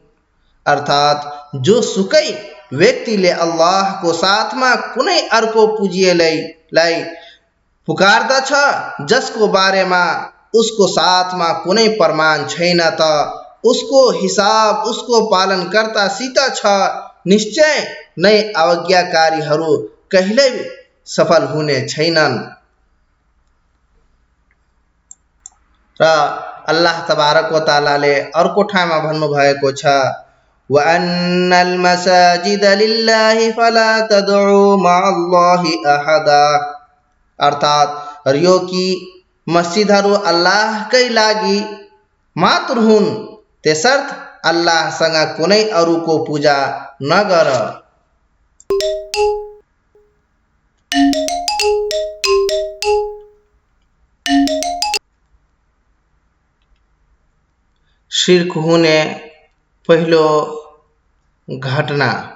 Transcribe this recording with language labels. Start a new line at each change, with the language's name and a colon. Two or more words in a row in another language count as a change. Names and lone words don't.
Nepali: अर्थात जो सुकै व्यक्तिले अल्लाहको साथमा कुनै अर्को पुजिएलाई पुकार्दछ जसको बारेमा उसको साथमा कुनै प्रमाण छैन, त उसको हिसाब उसको पालनकर्तासित छ। निश्चय नै अवज्ञाकारीहरू कहिल्यै सफल हुने छैनन्। र अल्लाह तबारक व तआलाले अर्को ठाउँमा भन्नुभएको छ,
Arabic: وأن المساجد لله فلا تدعوا مع الله أحدا.
Nepali: अर्थात यो कि मस्जिदहरू अल्लाहकै लागि मात्र हुन्, त्यसर्थ अल्लाहसँग कुनै अरूको पूजा नगर। शिर्क हुने पहिलो घटना।